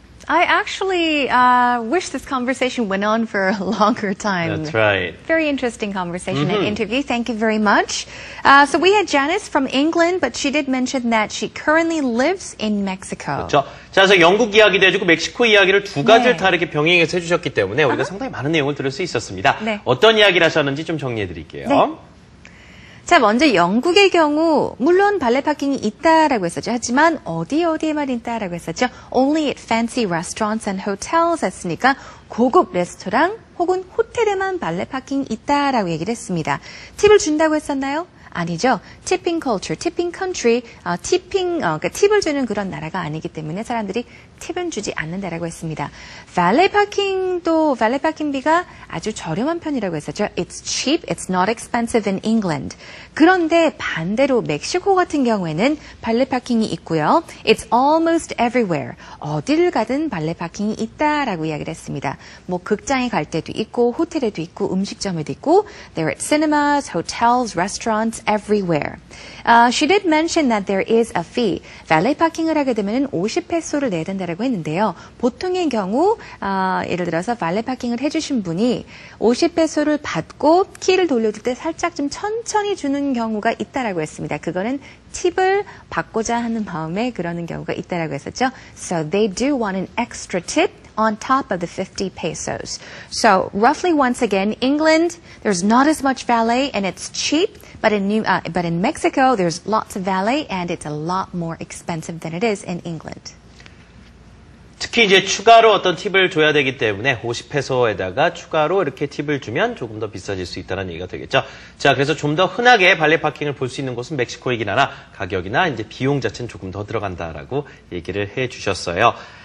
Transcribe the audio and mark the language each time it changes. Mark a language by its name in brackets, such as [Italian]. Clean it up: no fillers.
[English] I actually wish this conversation went on for a longer time. That's right. Very interesting conversation and interview. Thank you very much. So we had Janice from England, but she did mention that she currently lives in Mexico. [Korean] 그렇죠. 자, 그래서 영국 이야기도 해주고 멕시코 이야기를 두 가지를 다 이렇게 병행해서 해주셨기 때문에 우리가 상당히 많은 내용을 들을 수 있었습니다. 어떤 이야기를 하셨는지 좀 정리해드릴게요. 자, 먼저 영국의 경우 물론 발레 파킹이 있다라고 했었죠. 하지만 어디에만 있다라고 했었죠. [English] Only at fancy restaurants and hotels [Korean] 했으니까 고급 레스토랑 혹은 호텔에만 발레 파킹이 있다라고 얘기를 했습니다. 팁을 준다고 했었나요? 아니죠. [English] tipping culture, tipping country, [Korean] 그러니까 팁을 주는 그런 나라가 아니기 때문에 사람들이 팁은 주지 않는다라고 했습니다. 발레 파킹비가 아주 저렴한 편이라고 했었죠. [English] It's cheap, it's not expensive in England. [Korean] 그런데 반대로 멕시코 같은 경우에는 발레 파킹이 있고요. [English] It's almost everywhere. [Korean] 어디를 가든 발레 파킹이 있다라고 이야기를 했습니다. 뭐 극장에 갈 때도 있고, 호텔에도 있고, 음식점에도 있고, [English] they're at cinemas, hotels, restaurants, everywhere. She did mention that there is a fee. [Korean] 발레 파킹을 하게 되면 50페소를 내야 된다라고 했는데요. 보통의 경우 예를 들어서 발레 파킹을 해주신 분이 50페소를 받고 키를 돌려줄 때 살짝 좀 천천히 주는 경우가 있다라고 했습니다. 그거는 팁을 받고자 하는 마음에 그러는 경우가 있다라고 했었죠. [English] So they do want an extra tip on top of the 50 pesos. So roughly once again, England, there's not as much valet and it's cheap. But in Mexico, there's lots of valet and it's a lot more expensive than it is in England. [Korean] 특히 이제 추가로 어떤 팁을 줘야 되기 때문에 50페소에다가 추가로 이렇게 팁을 주면 조금 더 비싸질 수 있다는 얘기가 되겠죠. 자, 그래서 좀 더 흔하게 발레 파킹을 볼 수 있는 곳은 멕시코이긴 하나 가격이나 이제 비용 자체는 조금 더 들어간다라고 얘기를 해 주셨어요.